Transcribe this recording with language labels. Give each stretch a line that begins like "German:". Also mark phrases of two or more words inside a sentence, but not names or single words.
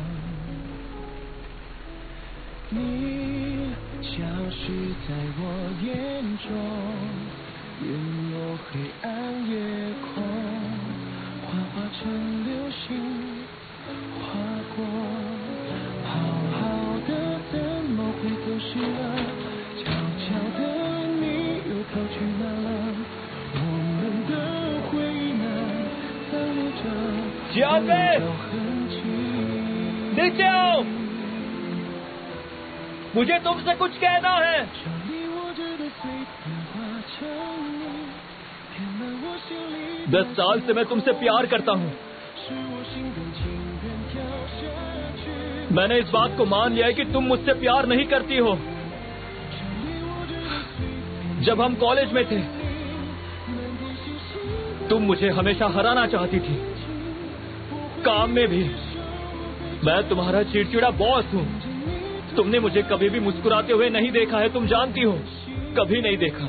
Chinese: 你消失在我眼中，陨落黑暗夜空，幻化成流星划过，好好的怎么会走失了？悄悄的你又跑去哪了？我们的回忆呢？残留着 जानवी 痕迹。
Hindi: नीचे आओ, मुझे तुमसे कुछ कहना है।
Chinese: 这里握着的碎片化成你，填满我心里。
Hindi: 10 साल से मैं तुमसे प्यार करता हूँ।
Chinese: 是我心甘情愿跳下去。
Hindi: मैंने इस बात को मान लिया है कि तुम मुझसे प्यार नहीं करती हो। जब हम कॉलेज में थे, तुम मुझे हमेशा हराना चाहती थी, काम में भी। मैं तुम्हारा चिड़चिड़ा बॉस हूँ। तुमने मुझे कभी भी मुस्कुराते हुए नहीं देखा है, तुम जानती हो, कभी नहीं देखा।